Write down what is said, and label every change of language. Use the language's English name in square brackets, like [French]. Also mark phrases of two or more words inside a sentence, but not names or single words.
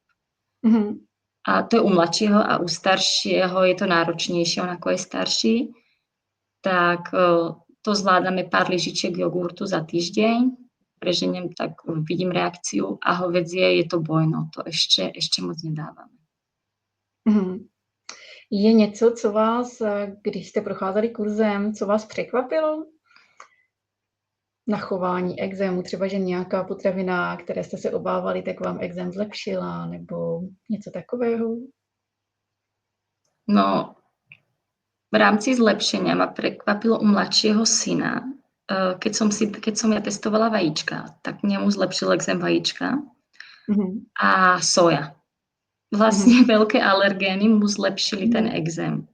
[Slovak] A to je u mladšieho a u staršieho je to náročnejšie, on ako je starší, tak to zvládame pár lyžičiek jogurtu za týždeň, preženiem, tak vidím reakciu a hovädzie je to bojno, to ešte moc nedávame. Mhm. [Czech] Je něco, co vás, když jste procházeli kurzem, co vás překvapilo na chování ekzému? Třeba, že nějaká potravina, které jste se obávali, tak vám ekzém zlepšila, nebo něco takového? [Slovak] No, v rámci zlepšenia ma prekvapilo u mladšieho syna, keď som ja testovala vajíčka, tak mne mu zlepšil ekzém vajíčka a soja. Vlastne veľké alergény mu zlepšili ten ekzém.